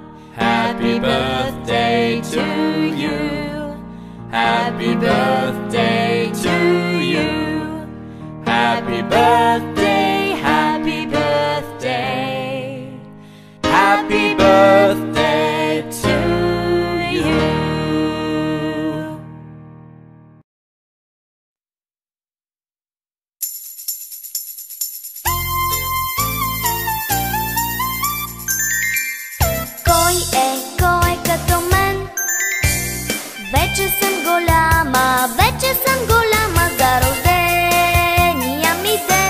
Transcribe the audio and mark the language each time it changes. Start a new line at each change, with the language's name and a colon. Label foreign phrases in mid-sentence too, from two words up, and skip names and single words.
English: Happy birthday to you. Happy birthday to you. Happy birthday, happy birthday, happy birthday to you.
Bulgarian: Кой като мен? Вече съм голяма, вече съм голяма за рождения ми ден.